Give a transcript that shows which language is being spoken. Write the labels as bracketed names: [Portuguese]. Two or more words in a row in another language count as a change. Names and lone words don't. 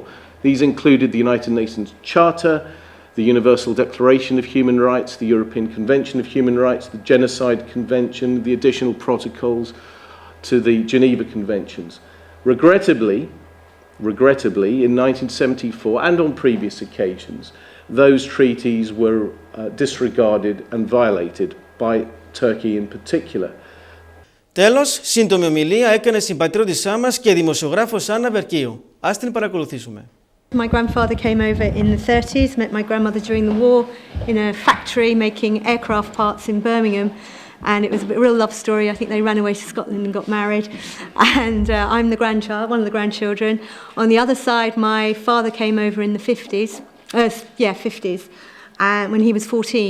[English] These included the United Nations Charter, the Universal Declaration of Human Rights, the European Convention of Human Rights, the Genocide Convention, the additional protocols to the Geneva Conventions. Regrettably, in 1974 and on previous occasions, those treaties were disregarded and violated by Turkey in particular. [Greek] Τέλος, σύντομη ομιλία έκανε συμπατριώτησά μας και δημοσιογράφος Άννα Αβερκίου. Ας την παρακολουθήσουμε. [English] My grandfather came over in the 30s, met my grandmother during the war in a factory making aircraft parts in Birmingham. And it was a real love story. I think they ran away to Scotland and got married. And I'm the grandchild, one of the grandchildren. On the other side, my father came over in the 50s, when he was 14.